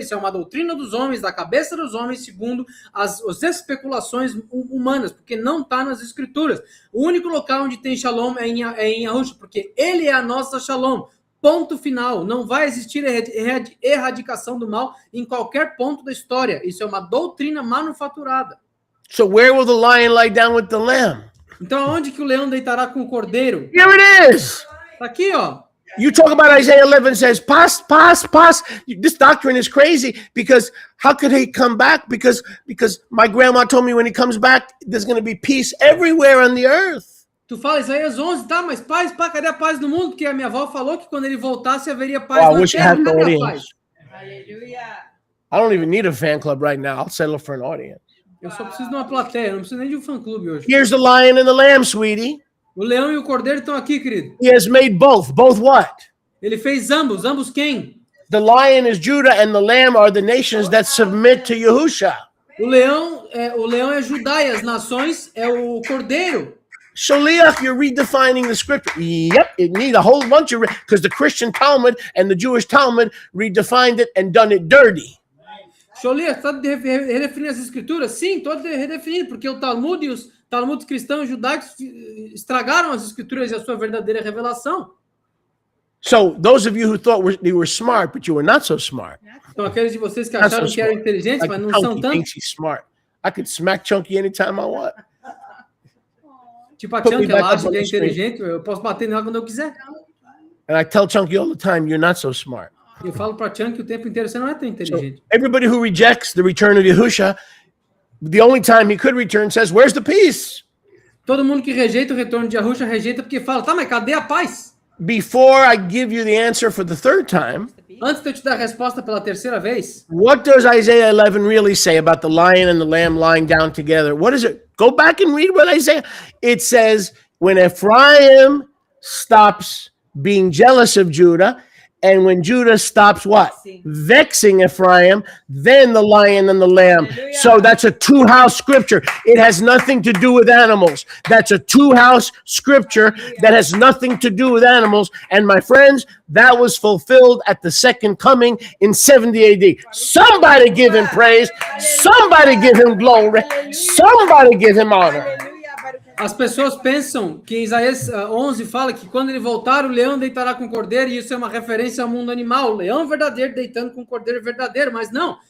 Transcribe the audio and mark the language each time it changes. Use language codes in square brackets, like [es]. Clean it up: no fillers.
[pt] Isso é uma doutrina dos homens, da cabeça dos homens, segundo as especulações humanas, porque não está nas escrituras. O único local onde tem shalom é em Yahusha, porque ele é a nossa shalom. Ponto final. Não vai existir erradicação do mal em qualquer ponto da história. Isso é uma doutrina manufaturada. [en] So where will the lion lie down with the lamb? [pt] Então, aonde que o leão deitará com o cordeiro? [en] Here it is. [pt] Tá aqui, ó. [en] You talk about Isaiah 11 says, pass. This doctrine is crazy because how could he come back? Because my grandma told me when he comes back, there's going to be peace everywhere on the earth. [pt] Tu fala Isaías 11, tá, mas paz, cadê a paz no mundo? Porque a minha avó falou que quando ele voltasse haveria paz na terra. Cadê a paz? [en] I don't even need a fan club right now. I'll settle for an audience. [pt] Eu só preciso de uma plateia, não preciso nem de um fã-clube hoje. [en] Here's the lion and the lamb, sweetie. [pt] O leão e o cordeiro estão aqui, querido. [en] He has made both. Both what? [pt] Ele fez ambos. Ambos quem? [en] The lion is Judah and the lamb are the nations that submit to Yahusha. [pt] O leão é Judá e as nações é o cordeiro. [en] Shaliach, you're redefining the scripture. Yep, it needs a whole bunch of, because the Christian Talmud and the Jewish Talmud redefined it and done it dirty. [pt] Sholiach, está redefinindo as escrituras? Sim, estou redefinindo, porque o Talmud e os Talmuds cristãos judaicos estragaram as escrituras e a sua verdadeira revelação. [en] So those of you who thought you were smart, but you were not so smart. [pt] Então aqueles de vocês que acharam que eram inteligentes, mas não são tanto. [en] Thinks he's smart. I could smack Chunky anytime I want. [pt] Tipo a Chunky, ela acha que é inteligente, eu posso bater nela quando eu quiser. [en] And I tell Chunky all the time, you're not so smart. [pt] Eu falo para Chunky o tempo inteiro, você não é tão inteligente. [en] So everybody who rejects the return of Yahusha, the only time he could return says, where's the peace? [pt] Todo mundo que rejeita o retorno de Yahusha rejeita porque fala, tá, mas cadê a paz? [en] Before I give you the answer for the third time, [pt] antes de eu te dar a resposta pela terceira vez, [en] what does Isaiah 11 really say about the lion and the lamb lying down together? What is it? Go back and read what Isaiah. It says, when Ephraim stops being jealous of Judah, and when Judah stops what? Vexing Ephraim, then the lion and the lamb. Hallelujah. So that's a two-house scripture. It has nothing to do with animals. That's a two-house scripture that has nothing to do with animals. And my friends, that was fulfilled at the second coming in 70 AD. Somebody give him praise. Somebody give him glory. Somebody give him honor. [pt] As pessoas pensam que Isaías 11 fala que quando ele voltar, o leão deitará com o cordeiro, e isso é uma referência ao mundo animal. O leão verdadeiro deitando com o cordeiro verdadeiro, mas não.